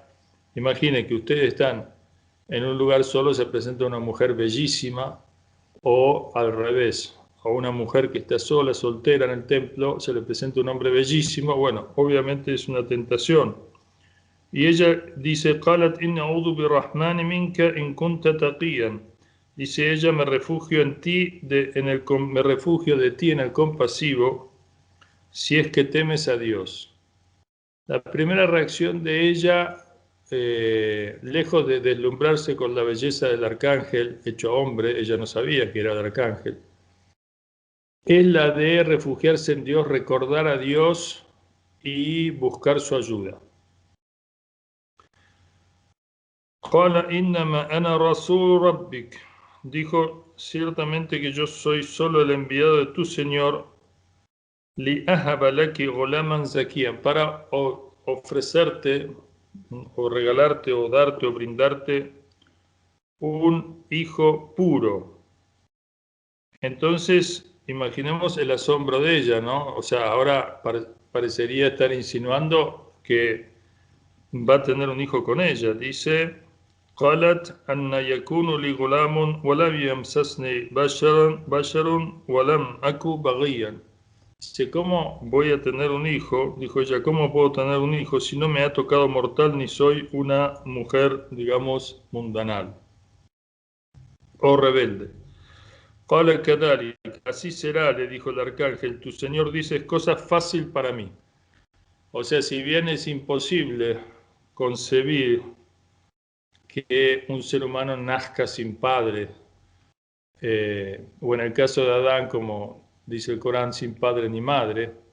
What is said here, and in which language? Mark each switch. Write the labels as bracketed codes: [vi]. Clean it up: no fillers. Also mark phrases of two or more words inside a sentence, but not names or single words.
[es] Imaginen que ustedes están en un lugar solo, se presenta una mujer bellísima, o al revés, a una mujer que está sola, soltera en el templo, se le presenta un hombre bellísimo. Bueno, obviamente es una tentación. Y ella dice, [ar] قالت إن أعوذ بالرحمن منك إن كنت تقيا. [es] Dice ella, me refugio de ti en el compasivo, si es que temes a Dios. La primera reacción de ella, lejos de deslumbrarse con la belleza del arcángel hecho hombre, ella no sabía que era el arcángel, es la de refugiarse en Dios, recordar a Dios y buscar su ayuda. [ar] قال إنما أنا رسول ربك, [es] dijo, ciertamente que yo soy solo el enviado de tu Señor, [ar] لأهب لك غلاما زكيا, [es] para ofrecerte o regalarte o darte o brindarte un hijo puro. Entonces, imaginemos el asombro de ella, ¿no? O sea, ahora parecería estar insinuando que va a tener un hijo con ella. Dice, [ar] قالت أن يكون لي غلام ولم يمسسني بشر ولم أكو بغيا. [es] Dice, ¿cómo voy a tener un hijo? Dijo ella, ¿cómo puedo tener un hijo si no me ha tocado mortal ni soy una mujer, digamos, mundanal o rebelde? [ar] قال كذلك, [es] así será, le dijo el arcángel, tu Señor dice, es cosa fácil para mí. O sea, si bien es imposible concebir que un ser humano nazca sin padre, o en el caso de Adán, como dice el Corán, sin padre ni madre.